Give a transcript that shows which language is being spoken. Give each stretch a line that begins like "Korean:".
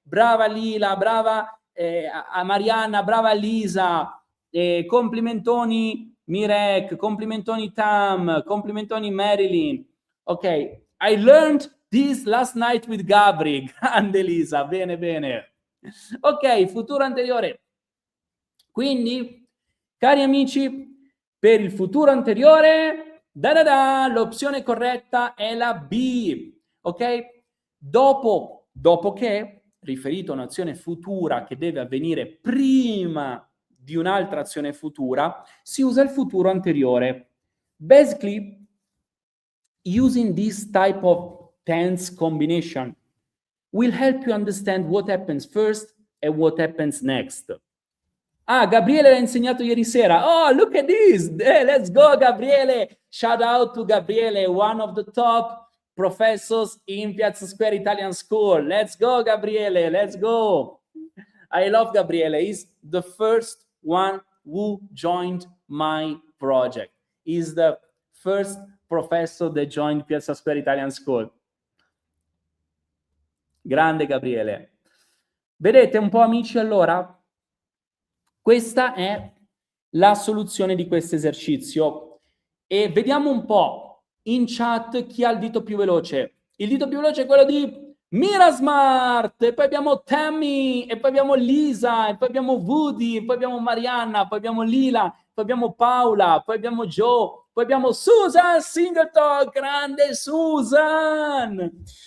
Italian: Brava Lila, brava a Marianna, brava Lisa. Complimentoni Mirek, complimentoni Tam, complimentoni Marilyn.
English: Ok, I learned this last night with Gabri.
Italian: Grande Lisa, bene, bene. Ok, futuro anteriore. Quindi, cari amici, per il futuro anteriore, l'opzione corretta è la B. Ok? Dopo che, riferito a un'azione futura che deve avvenire prima di un'altra azione futura, si usa il futuro anteriore.
English: Basically, using this type of tense combination will help you understand what happens first and what happens next.
Italian: Ah, Gabriele l'ha insegnato ieri sera.
English: Oh, look at this. Let's go, Gabriele. Shout out to Gabriele, one of the top professors in Piazza Square Italian School. Let's go, Gabriele. Let's go. I love Gabriele. He's the first one who joined my project. He's the first professor that joined Piazza Square Italian School.
Italian: Grande Gabriele. Vedete un po', amici, allora? Questa è la soluzione di questo esercizio. E vediamo un po' in chat chi ha il dito più veloce. Il dito più veloce è quello di Mirasmart, e poi abbiamo Tammy, e poi abbiamo Lisa, e poi abbiamo Woody, e poi abbiamo Marianna, poi abbiamo Lila, poi abbiamo Paola, poi abbiamo Joe, poi abbiamo Susan Singleton, grande Susan!